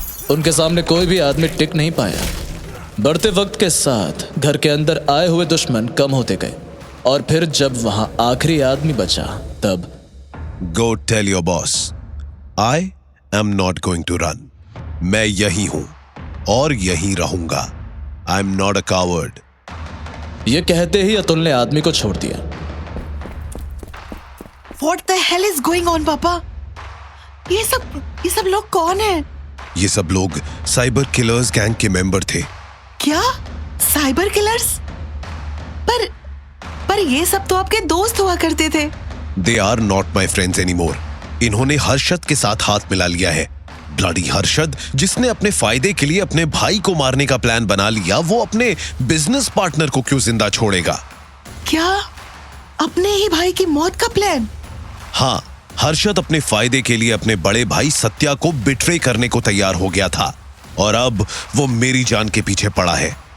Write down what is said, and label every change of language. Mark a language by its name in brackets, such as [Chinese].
[Hindi] उनके सामने कोई भी आदमी टिक नहीं पाया। बढ़ते वक्त के साथ घर के अंदर आए हुए दुश्मन कम होते गए और फिर जब वहां आखिरी आदमी बचा तब [English] Go tell your boss I am not going to run. [Hindi] मैं यही हूं और यहीं रहूंगा। [English] I am not a coward. [Hindi] यह कहते ही अतुल ने आदमी को छोड़ दिया। [English] What the hell is going on, [Hindi] पापा? ये सब लोग कौन हैं? ये सब लोग साइबर किलर्स गैंग के मेंबर थे। क्या? Cyber killers? पर ये सब तो आपके दोस्त हुआ करते थे। [English] They are not my friends anymore. [Hindi] इन्होंने हर्षद के साथ हाथ मिला लिया है। ब्लडी हर्षद, जिसने अपने फायदे के लिए अपने भाई को मारने का प्लान बना लिया, वो अपने बिजनेस पार्टनर को क्यों जिंदा छोड़ेगा? क्या? अपने ही भाई की मौत का प्लान? हाँ, हर्षद अपने फायदे के लिए अपने बड़े भाई सत्या को बिट्रे करने को तैयार हो गया था और अब वो मेरी जान के पीछे पड़ा है।